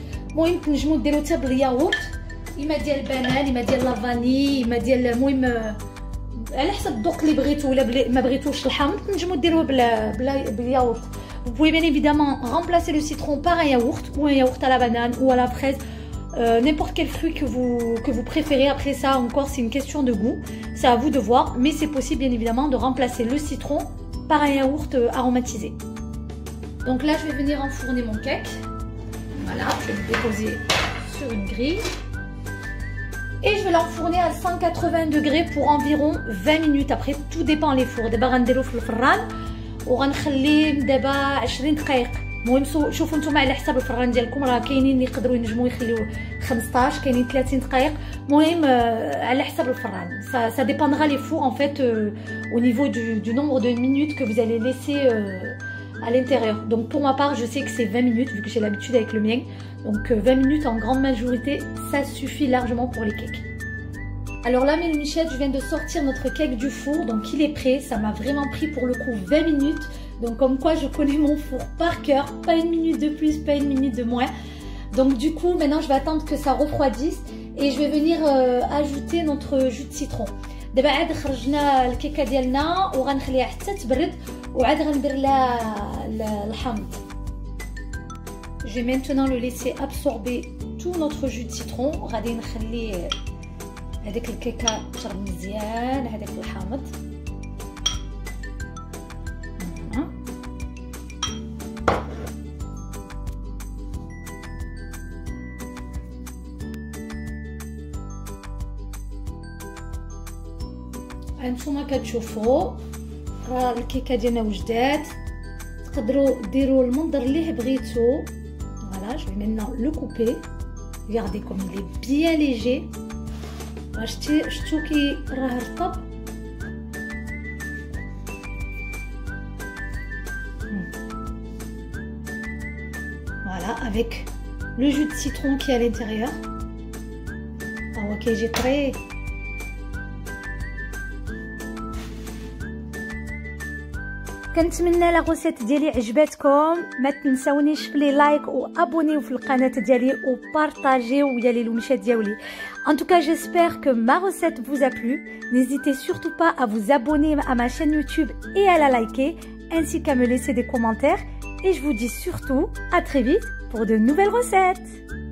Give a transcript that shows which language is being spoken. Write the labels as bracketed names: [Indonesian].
[Arabic] المهم تنجموا ديروا حتى بالياغورت، اما ديال البنان اما ديال لافاني اما ديال المهم على حسب الذوق اللي بغيتو. ولا ما بغيتوش الحامض تنجموا ديروه بالياغورت. [French] Vous pouvez bien évidemment remplacer le citron par un yaourt ou un yaourt à la banane ou à la fraise, n'importe quel fruit que vous préférez. Après ça encore c'est une question de goût, c'est à vous de voir, mais c'est possible bien évidemment de remplacer le citron par un yaourt aromatisé. Donc là je vais venir enfourner mon cake. Voilà, je vais le déposer sur une grille et je vais l'enfourner à 180 degrés pour environ 20 minutes. Après tout dépend les fours. [Arabic] دابا غنديرو في الفران وغنخليه دابا 20 دقيقة. المهم شوفوا نتوما على حساب الفران ديالكم، راه كاينين اللي يقدروا ينجموا يخليوه 15، كاينين 30 دقائق. المهم على حساب الفران. [French] Ça dépendra les fours en fait au niveau du nombre de minutes que vous allez laisser à l'intérieur. Donc pour ma part je sais que c'est 20 minutes vu que j'ai l'habitude avec le mien. Donc 20 minutes en grande majorité ça suffit largement pour les cakes. Alors là mes michettes, je viens de sortir notre cake du four, donc il est prêt. Ça m'a vraiment pris pour le coup 20 minutes. Donc comme quoi je connais mon four par cœur, pas une minute de plus, pas une minute de moins. Donc du coup maintenant je vais attendre que ça refroidisse et je vais venir ajouter notre jus de citron. [Arabic] دابا عاد خرجنا الكيكه ديالنا وغنخليها حتى تبرد وعاد غندير لها الحامض. [French] Je vais maintenant le laisser absorber tout notre jus de citron. [Arabic] غادي نخلي هذيك الكيكه تشرب مزيان هذاك الحامض. هانتوما كتشوفوا راه الكيكه ديالنا وجدات. تقدروا ديروا المنظر اللي بغيتو. [French] Voilà, je vais maintenant le couper. Regardez comme il est bien léger. [Arabic] شفتو كي راه رطب. [French] Voilà, avec le jus de citron qui est à l'intérieur. [Arabic] هو كيجي طري. كنتمنى لا غوسيت ديالي عجبتكم. ما تنساونيش في لي لايك وابونيو في القناه ديالي وبارطاجيو ويا لي لوميشات ديالي. [French] En tout cas, j'espère que ma recette vous a plu. N'hésitez surtout pas à vous abonner à ma chaîne YouTube et à la liker, ainsi qu'à me laisser des commentaires. Et je vous dis surtout à très vite pour de nouvelles recettes.